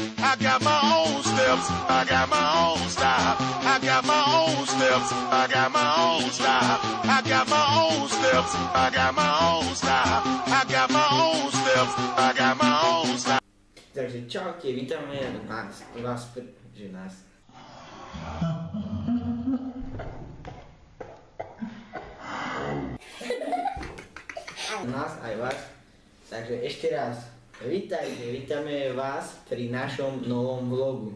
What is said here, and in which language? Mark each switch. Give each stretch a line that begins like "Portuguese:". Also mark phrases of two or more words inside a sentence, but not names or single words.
English: I got my own steps. I got my own style. I got my own steps. I got my own style. I got my own steps. I got my own style. I got my own steps. I got my own style.
Slovak: Takže čaute, vítame nás, nás aj vás. Takže ešte raz, vítame vás pri našom novom vlogu.